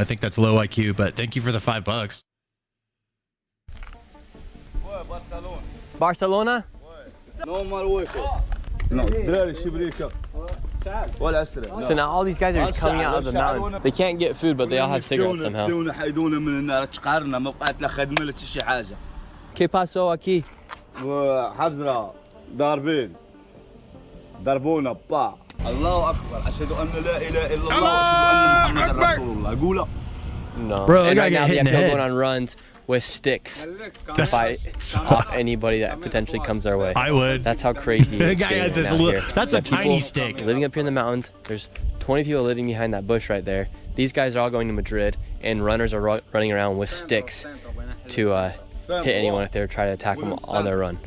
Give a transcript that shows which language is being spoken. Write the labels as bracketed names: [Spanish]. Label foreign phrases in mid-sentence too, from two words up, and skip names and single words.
[English] I think that's low IQ, but thank you for the $5. Barcelona? So now all these guys are just coming out of the mountain. They can't get food, but they all have cigarettes somehow. [Spanish] ¿Qué pasó aquí? [Arabic] حزرة ضاربين ضربونا با الله أكبر أشهد أن لا إله إلا الله وأشهد أن محمدا رسول الله قولها. [English] No. Bro, and they right now gotta they get have hit in the people head. going on runs with sticks to fight off anybody that potentially comes their way. I would. That's how crazy The it's guy getting has this out little, here. that's a The people tiny stick. living up here in the mountains. There's 20 people living behind that bush right there. These guys are all going to Madrid, and runners are running around with sticks to hit anyone if they try to attack them on their run.